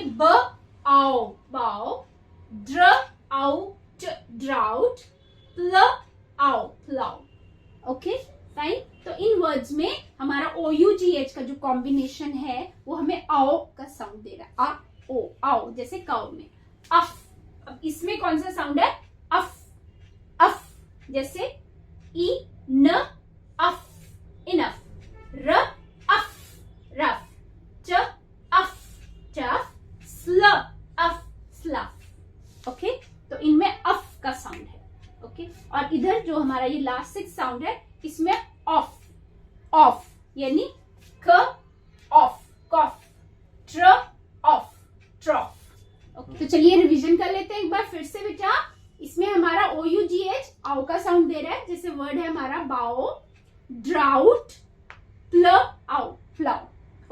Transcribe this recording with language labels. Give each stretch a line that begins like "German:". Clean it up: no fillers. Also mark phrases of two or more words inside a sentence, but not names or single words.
English: b ough, bough. dr ough t, drought. pl ough, plough. okay, fine.
Hindi: तो इन वर्ड्स में हमारा OUGH का जो कॉम्बिनेशन है वो हमें आओ का साउंड दे रहा है। आ ओ, आओ, जैसे काउ में। अफ, अब इसमें कौन सा साउंड है? अफ। अफ जैसे
English: e n ough, enough. r ough, rough. ch ough, chough. sl ough, slough.
Hindi: ये लास्ट 6 साउंड है, इसमें ऑफ, ऑफ यानी
English: c ough, cough, tr ough, trough.
Hindi: ओके, तो चलिए रिवीजन कर लेते हैं एक बार फिर से बेटा। इसमें हमारा OUGH आओ का साउंड दे रहा है, जैसे वर्ड है हमारा
English: bough, drought, pl ough, plough.